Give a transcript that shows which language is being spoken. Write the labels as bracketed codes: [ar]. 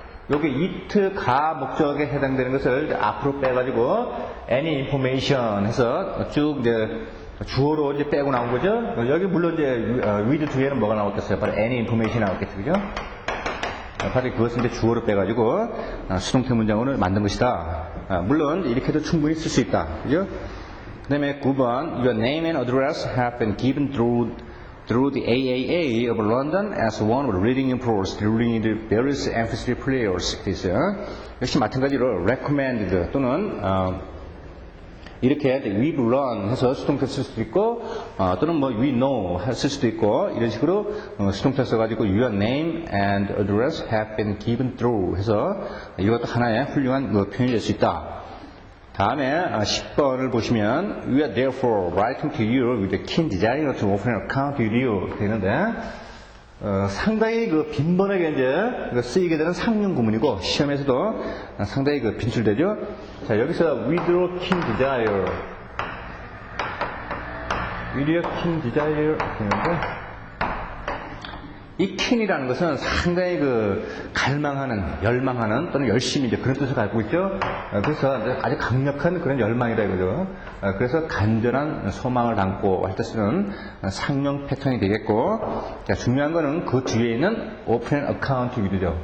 [ko] 여기 it 가 목적에 해당되는 것을 앞으로 빼가지고 any information 해서 쭉 이제 주어로 이제 빼고 나온 거죠. 여기 물론 이제 with 뒤에는 뭐가 나왔겠어요? 바로 any information 나왔겠죠, 그죠? 바로 그것은 이제 주어로 빼가지고 수동태 문장으로 만든 것이다. 물론 이렇게도 충분히 쓸 수 있다, 그죠? 그 다음에 9번 [en] Your name and address have been given through the AAA of London as one of the leading employers during the various emphasis players. [ko] 그래서 역시 마찬가지로 recommended 또는 이렇게 [en] we've learned [ko] 해서 수동태 쓸 수도 있고 또는 뭐 we know 쓸 수도 있고 이런 식으로 수동태 써가지고 [en] Your name and address have been given through [ko] 해서 이것도 하나의 훌륭한 표현이 될 수 있다. 다음에 10번을 보시면 [en] We are therefore writing to you with a keen desire to open an account with you [ko] 되는데 상당히 빈번하게 이제 쓰이게 되는 상용 구문이고 시험에서도 상당히 빈출되죠. 자 여기서 [en] with a keen desire [ko] with a keen desire 되는데 이 keen이라는 것은 상당히 갈망하는, 열망하는 또는 열심히 이제 그런 뜻을 갖고 있죠. 그래서 아주 강력한 그런 열망이다 이거죠. 그래서 간절한 소망을 담고 할 때 쓰는 상용 패턴이 되겠고, 자, 중요한 거는 그 뒤에 있는 open account with죠.